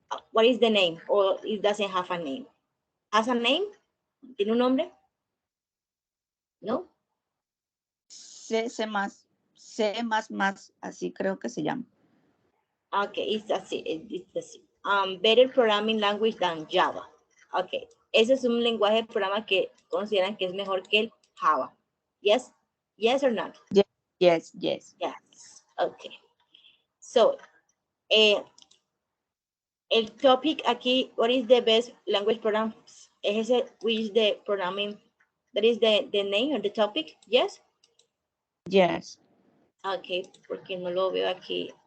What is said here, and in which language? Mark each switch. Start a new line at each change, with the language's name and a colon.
English: What is the name? Or it doesn't have a name? Has a name?
Spanish: ¿Tiene un nombre?
English: No?
Spanish: C++, así creo que se llama.
English: Okay, it's a better programming language than Java.
Spanish: Okay, ese es un lenguaje de programa que consideran que es mejor que el Java.
English: Yes? Yes or not? Yes. Yes. Okay. So,
Spanish: el topic aquí,
English: what is the best language program?
Spanish: Es ese,
English: which is the programming, that is the name or the topic? Yes? Yes.
Spanish: Okay, porque no lo veo aquí.